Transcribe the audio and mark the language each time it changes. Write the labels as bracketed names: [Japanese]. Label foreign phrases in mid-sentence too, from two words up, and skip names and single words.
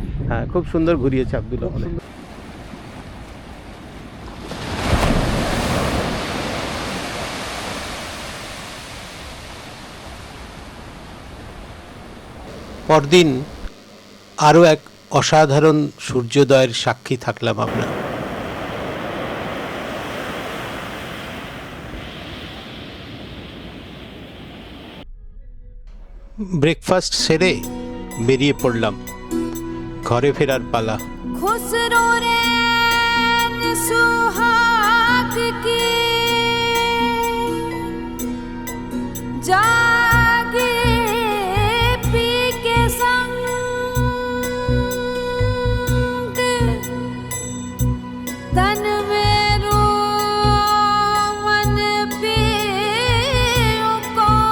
[Bangla] হ্যাঁ খুব সুন্দর ঘুরিয়েছে আব্দুল আহমেদ। পরদিন আরও এক অসাধারণ সূর্যোদয়ের সাক্ষী থাকলাম আমরা। ব্রেকফাস্ট সেরে বেরিয়ে পড়লাম, ঘরে ফেরার পালা। [Hindi] खुसरो रैन सुहाग की जागे पी के संग तन में रो मन पियो को